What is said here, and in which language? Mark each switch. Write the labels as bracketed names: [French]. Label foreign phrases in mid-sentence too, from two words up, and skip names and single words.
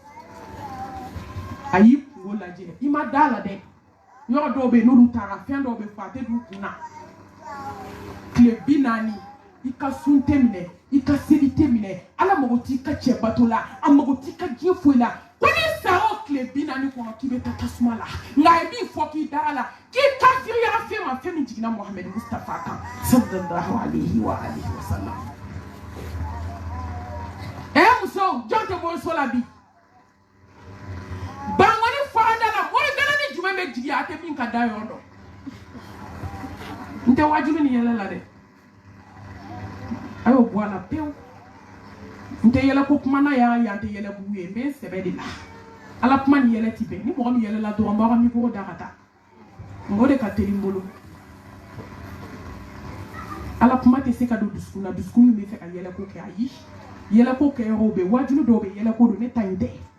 [Bambara] a y'i kungo lajɛ i ma da la dɛ yɔrɔ dɔw bɛ yen n'olu taara fɛn dɔw bɛ fɔ a tɛ d'u kun na tile 40 i ka sun tɛ minɛ i ka seli tɛ minɛ ala mago t'i ka cɛ bato la a mago t'i ka diɲɛ foyi la ko n'i sara o tile 40 kɔnɔ k'i bɛ taa tasuma la nka a ye min fɔ k'i dara la k'i kafiriya fɛn ma fɛn min jiginna Muhamɛdi Mustafa kan [Arabic] صلى الله عليه وسلم [Bambara] muso jɔn tɛ bɔ so la bi bangoni farada la mori gana ni jumɛn bɛ jigi a tɛ min ka da yɔrɔ dɔn n tɛ wajibi ni yɛlɛ la dɛ a y'o bɔ a la pewu n tɛ yɛlɛ ko kuma na yan yan tɛ yɛlɛ bugu ye n bɛ sɛbɛ de la ala kuma ni yɛlɛ ti bɛn ni mɔgɔ min yɛlɛ la dɔrɔn n b'aw ka mikoro da ka taa o de ka teli n bolo ala kuma tɛ se ka don dusukun na dusukun min bɛ fɛ ka yɛlɛ ko kɛ ayi yɛlɛ ko kɛ yɔrɔ bɛ wajibi dɔw bɛ yɛlɛ ko don ne ta in tɛ